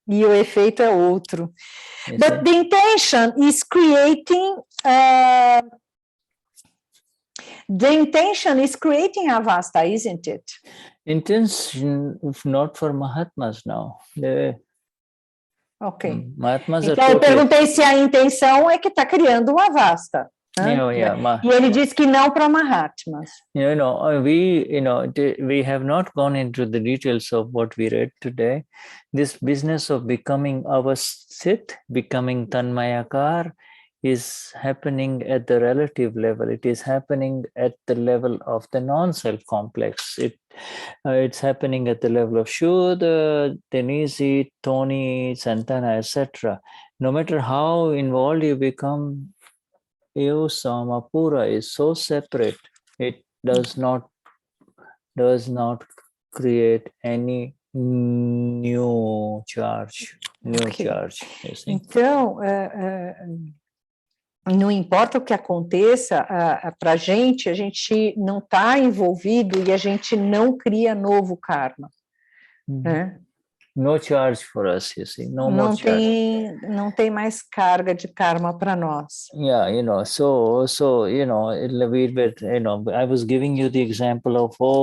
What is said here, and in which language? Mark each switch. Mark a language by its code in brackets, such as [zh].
[pt] E o efeito é outro. [en] But the intention is creating Avastha, isn't it? Intention, if not for Mahatmas now. Ok. [pt] Mahatmas então eu perguntei se a intenção é que está criando uma Avastha. E ele disse que não para Mahatmas. [en] We have not gone into the details of what we read today. This business of becoming Avasthit, becoming Tanmayakar, is happening at the relative level. It is happening at the level of the non-self complex. It's happening at the level of Shuddha, Denize, Tony, Santana, etc. No matter how involved you become, Samapura is so separate, it does not create any new charge. [pt] Então, não importa o que aconteça, para a gente não está envolvido e a gente não cria novo karma. Né? [en] No charge for us, you see. [pt] Não tem mais carga de karma para nós. [en] So I was giving you the example of